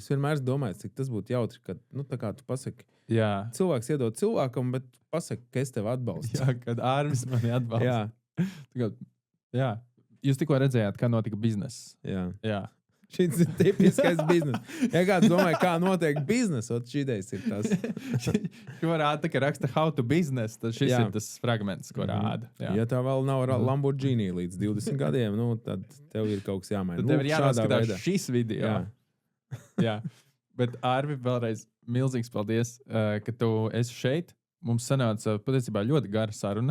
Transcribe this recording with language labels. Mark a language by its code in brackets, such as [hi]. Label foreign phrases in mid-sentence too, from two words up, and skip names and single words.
[lv] Es vienmēr domāju, cik tas būtu jautri, kad, tā kā tu pasaki, cilvēks iedod cilvēkam, bet pasaki, ka es tevi atbalstu. Jā, kad Ārvis mani atbalsta. Jā. Jūs tikko redzējāt, kā notika bizness. Jā. Šis ir tipiskais biznes. Ja kāds domāja, kā notiek biznes, šī idejas ir tas. Ko rāda, ka raksta [en] how to business, [lv] tad šis ir tas fragments, ko rāda. Jā. Ja tā vēl nav Lamborghini līdz 20 gadiem, tad tev ir kaut kas jāmaina. Tad tev ir jānoskatās šis video. Jā. Bet Ārvi, vēlreiz milzīgs paldies, ka tu esi šeit. Mums sanāca patiesībā ļoti gara saruna.